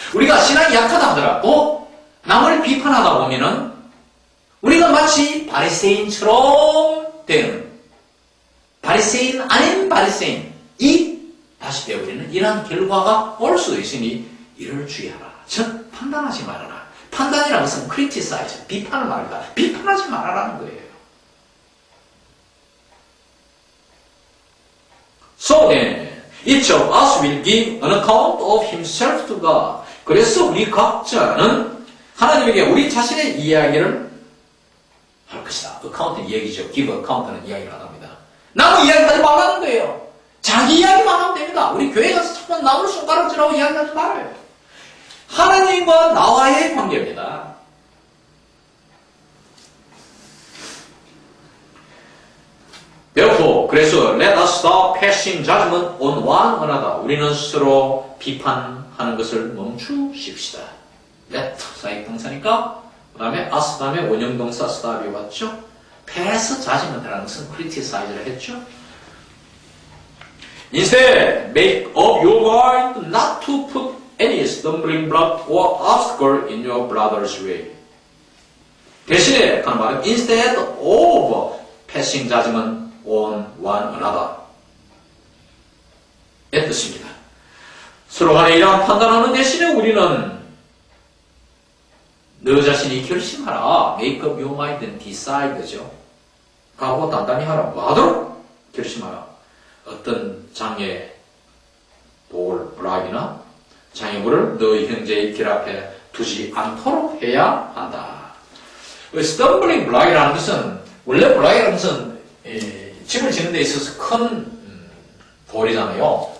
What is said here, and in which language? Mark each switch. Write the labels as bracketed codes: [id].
[ko] 우리가 신앙이 약하다 하더라도 남을 비판하다 보면은 우리가 마치 바리새인처럼 되는 바리새인 아닌 바리새인이 다시 되어버리는 이러한 결과가 올 수도 있으니 이를 주의하라. 즉 판단하지 말아라. 판단이라는 것은 criticize, 비판을 말이다. 비판하지 말아라는 거예요. [en] So then, each of us will give an account of himself to God. [ko] 그래서 우리 각자는 하나님에게 우리 자신의 이야기를 할 것이다. account는 이야기죠. give account는 이야기를 안 합니다. 남의 이야기하지 말라는 거예요. 자기 이야기만 하면 됩니다. 우리 교회 가서 자꾸 남을 손가락질하고 이야기하지 말아요. 하나님과 나와의 관계입니다. [en] Therefore, [ko] 그래서 [en] let us stop passing judgment on one another. [ko] 우리는 스스로 비판하는 것을 멈추십시다. let 사역동사니까 그 다음에 us 다음에 원형동사 stop이 왔죠. pass judgment라는 것은 criticize를 했죠. [en] Instead, make up your mind not to put any stumbling block or obstacle in your brother's way. [ko] 대신에 하는 말은 [en] instead of passing judgment on one another [ko] 의 뜻입니다. 서로 간에 이러한 판단하는 대신에 우리는 너 자신이 결심하라. [en] make up your mind and decide죠. [ko] 각오 단단히 하라. 뭐 하도록 결심하라. 어떤 장애, 돌, 블락이나 장애물을 너희 형제의 길 앞에 두지 않도록 해야 한다. stumbling block이라는 것은 원래 블락이라는 것은 집을 짓는 데 있어서 큰 돌이잖아요.